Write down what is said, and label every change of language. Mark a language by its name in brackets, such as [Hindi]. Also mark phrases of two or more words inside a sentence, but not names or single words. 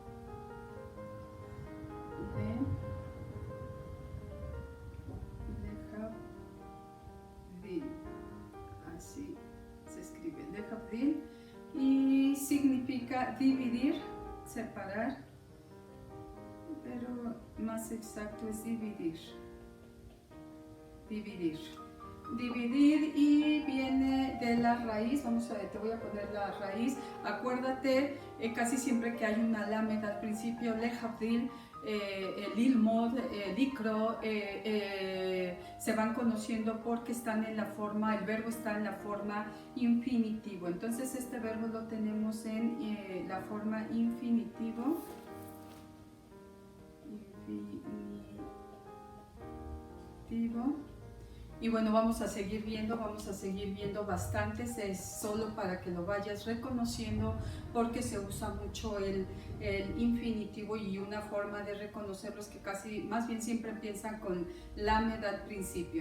[Spanish] Lehavdil, así se escribe, lehavdil, y significa dividir, separar, pero más exacto es dividir. Dividir y viene de la raíz. Te voy a poner la raíz. Acuérdate, casi siempre que hay una lamed al principio, [Hebrew] להבדיל, ללמוד, לקרוא, [Spanish] se van conociendo porque están en la forma, el verbo está en la forma infinitivo. Entonces este verbo lo tenemos en la forma infinitivo. Y bueno, vamos a seguir viendo bastantes, es solo para que lo vayas reconociendo porque se usa mucho el infinitivo, y una forma de reconocerlos que casi, más bien siempre empiezan con lamed al principio.